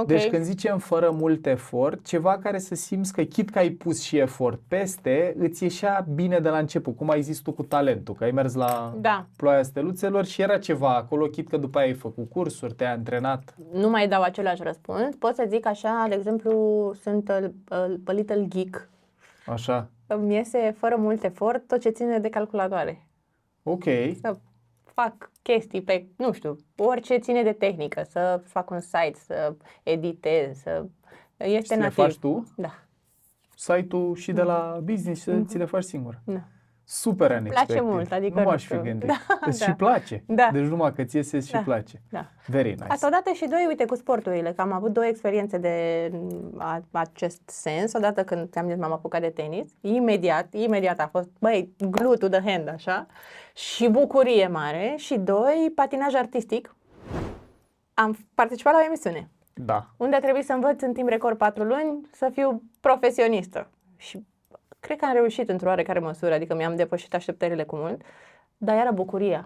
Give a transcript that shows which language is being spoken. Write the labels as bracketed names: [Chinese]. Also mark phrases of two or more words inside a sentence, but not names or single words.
[Romanian] Deci când zicem fără mult efort, ceva care să simți că chit că ai pus și efort peste, îți ieșea bine de la început, cum ai zis tu cu talentul, că ai mers la Da. Ploaia Steluțelor și era ceva acolo, chit că după aia ai făcut cursuri, te-ai antrenat. Nu mai dau același răspuns. Pot să zic așa, de exemplu, sunt [English] a little geek. [Romanian] Așa, Îmi iese fără mult efort tot ce ține de calculatoare. ok. Să fac chestii pe, nu știu, orice ține de tehnică, să fac un site, să editez, să... Este Și le nativ. faci tu? Da. Site-ul și de la business ți le faci singur. Da. [English] Super unexpected. [Romanian] Place mult, adică nu nu m-aș fi știu. gândit. Da, Îți da. și place. Da. Deci numai că ție și Da. place. Da. [English] Very nice. [Romanian] Asta odată și doi, uite, cu sporturile, că am avut 2 experiențe de acest sens. Odată când ți-am zis m-am apucat de tenis, imediat a fost, [English] glue to the hand, [Romanian] așa, și bucurie mare. Și 2, patinaj artistic. Am participat la o emisiune, Da. unde a trebuit să învăț în timp record 4 luni să fiu profesionistă. Și cred că am reușit într-o oarecare măsură, adică mi-am depășit așteptările cu mult, dar era bucuria.